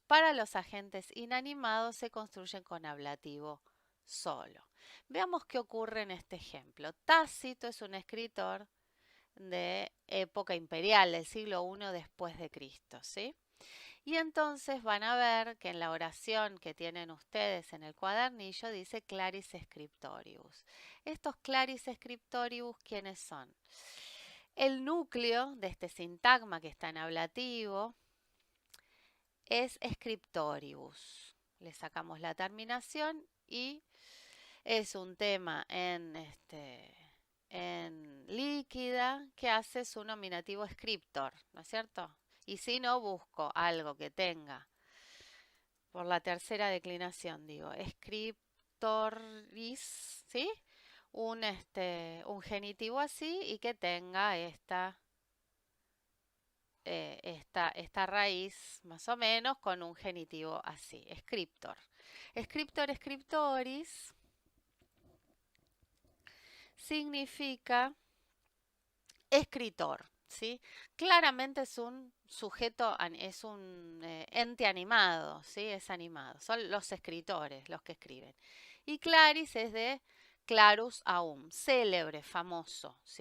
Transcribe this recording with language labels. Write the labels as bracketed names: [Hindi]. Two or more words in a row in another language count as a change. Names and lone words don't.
[Spanish] Para los agentes inanimados se construyen con ablativo solo. Veamos qué ocurre en este ejemplo. Tácito es un escritor de época imperial, del siglo I después de Cristo, ¿sí? Y entonces van a ver que en la oración que tienen ustedes en el cuadernillo dice [Latin] claris scriptoribus. [Spanish] Estos [Latin] claris scriptoribus, [Spanish] ¿quiénes son? El núcleo de este sintagma que está en ablativo es scriptoribus. Le sacamos la terminación y es un tema en líquida que hace su nominativo scriptor, ¿no es cierto? Y si no, busco algo que tenga, por la tercera declinación, digo, scriptoris, ¿sí? Un genitivo así y que tenga esta raíz más o menos con un genitivo así, scriptor. [Latin] Scriptor, scriptoris [Spanish] significa escritor, ¿sí? Claramente es un sujeto, es un ente animado, ¿sí? Es animado. Son los escritores los que escriben. Y claris es de [Latin] clarus aum, [Spanish] célebre, famoso, ¿sí?